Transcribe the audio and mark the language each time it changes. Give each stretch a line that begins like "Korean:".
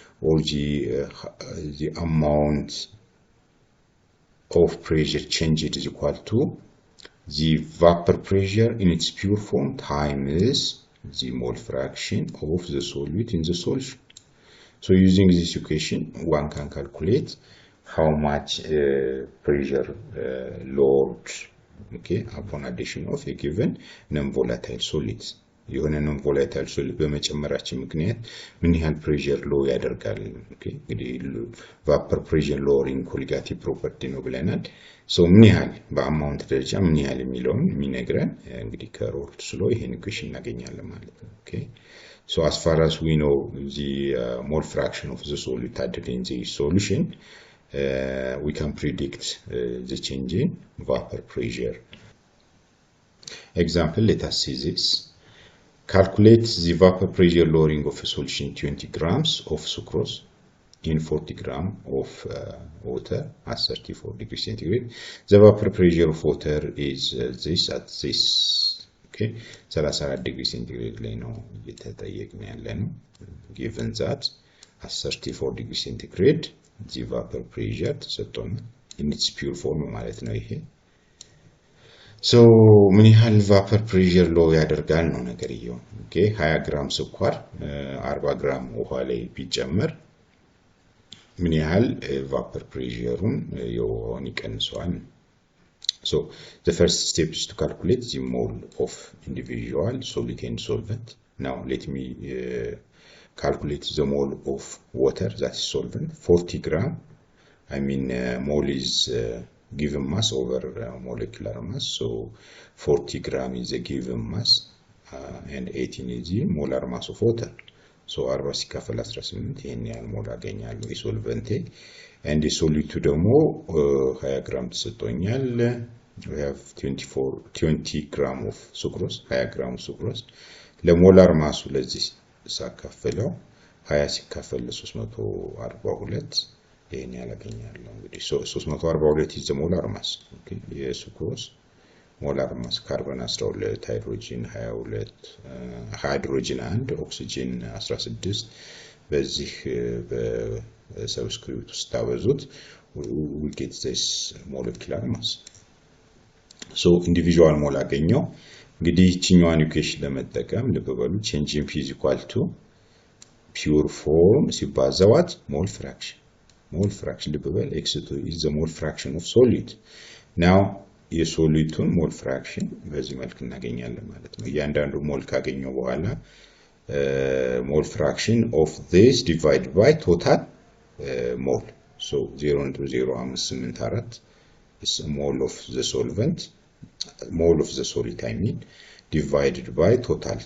English: or the amount of pressure changed is equal to the vapor pressure in its pure form times the mole fraction of the solute in the solution. So using this equation, one can calculate how much pressure load, okay, upon addition of a given non-volatile solid.
Amharic: የሆነ non-volatile solid በመጨመራችን ምክንያት ምን ያህል
English: pressure low
Amharic: ያደርጋል?
English: Okay, እንግዲህ vapor pressure lowering colligative property
Amharic: ነው ብለናል።
English: So
Amharic: ምን ያህል በአማውንት ደረጃ ምን ያህል የሚለውን የሚነግረን እንግዲህ ከሮልስ ሎ ይሄን ኢኩዌሽን እናገኛለን ማለት ነው።
English: Okay, so as far as we know the mole fraction of the solute added in the solution, we can predict the change in vapor pressure. Example, let us see this. Calculate the vapor pressure lowering of a solution 20 grams of sucrose in 40 grams of water at 34 degrees centigrade. The vapor pressure of water is this at this. Okay, 34 degrees centigrade
Amharic: ላይ ነው እየተጠየቅን ያለነው.
English: Given that at 34 degrees centigrade the vapor pressure
Amharic: ተሰጥቶናል
English: in its pure form
Amharic: ማለት ነው ይሄ. So ምን ያህል
English: vapor pressure low
Amharic: ያደርጋል ነው ነገርየው. Okay, 20 ግራም ስኳር 40 ግራም ውሃ ላይ ቢጨመር ምን ያህል vapor pressureውን የውሃውን ይቀንሰዋል.
English: So the first step is to calculate the mole of individual solute and solvent. Now let me calculate the mole of water, that is solvent. 40 gram, I mean mole is given mass over molecular mass, so 40 gram is a given mass and 18 is the molar mass of water.
Amharic: So 40 ሲካፈል 18 ይሄን ያህል ሞል አገኛለሁ የሶልቨንቴ
English: and the solute
Amharic: ደግሞ 20 gram ተሰጥቶኛል.
English: We have 20 gram of sucrose, 20 gram of sucrose.
Amharic: ለሞላር ማሱ ለዚህ ሳካፈለው 20 ሲካፈል 342 ይሄን ያህል አገኛለሁ። እንግዲህ
English: 342 is the molar mass.
Amharic: Okay, የሱክሮስ ሞላር ማስ ካርቦን 12 ሃይድሮጂን 22 ሃይድሮጂን 1 ኦክሲጅን 16 በዚህ በሰብስክሪፕት ውስጥ ታበዙት
English: we get this molecular mass. So individual mole
Amharic: አገኘው። እንግዲህ እቺኛዋን ኢኩዌሽን ለመጠቀም ልብ በሉ
English: change in P is equal to pure form
Amharic: ሲባዛ
English: what mole fraction. Mole fraction ልብ በል x2 is the mole fraction of solute.
Amharic: Now የሶሉቱን ሞል ፍራክሽን በዚህ መልክ እናገኛለን ማለት ነው። እያንዳንዱ ሞል ካገኘው በኋላ
English: mole fraction of this divided by total mole. So 0.0584 is a mole of the solvent, mole of the solute I mean, divided by total.